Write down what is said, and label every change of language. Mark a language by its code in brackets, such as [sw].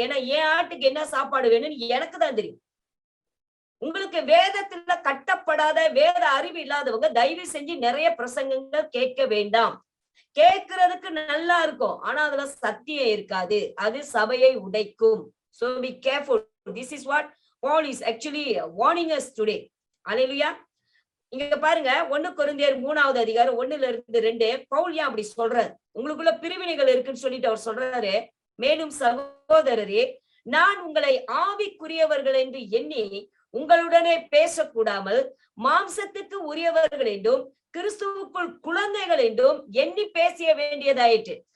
[ta] ஏன்னா என் ஆட்டுக்கு என்ன சாப்பாடு வேணும்னு எனக்கு தான் தெரியும். உங்களுக்கு வேதத்துல கட்டப்படாத வேத அறிவு இல்லாதவங்க தயவு செஞ்சு நிறைய பிரசங்கங்கள் கேட்க வேண்டாம். கேட்கறதுக்கு நல்லா இருக்கும், ஆனா அதுல சத்தியம் இருக்காது. அது சபையை உடைக்கும். [en] So be careful. This is what Paul is actually warning us today. Hallelujah. [ta] இங்க பாருங்க, 1 கொரிந்தியர் 3வது அதிகாரம் 1-2 பவுல் ஏன் அப்படி சொல்றாரு? உங்களுக்குள்ள பிரிவினைகள் இருக்குன்னு சொல்லிட்டு அவர் சொல்றாரு, மேலும் சகோதரரே, நான் உங்களை ஆவிக்குரியவர்கள் என்று எண்ணி உங்களுடனே பேசக்கூடாமல் மாம்சத்துக்கு உரியவர்கள் என்றும் கிறிஸ்துவுக்குள் குழந்தைகள் என்றும் எண்ணி பேசிய வேண்டியதாயிற்று.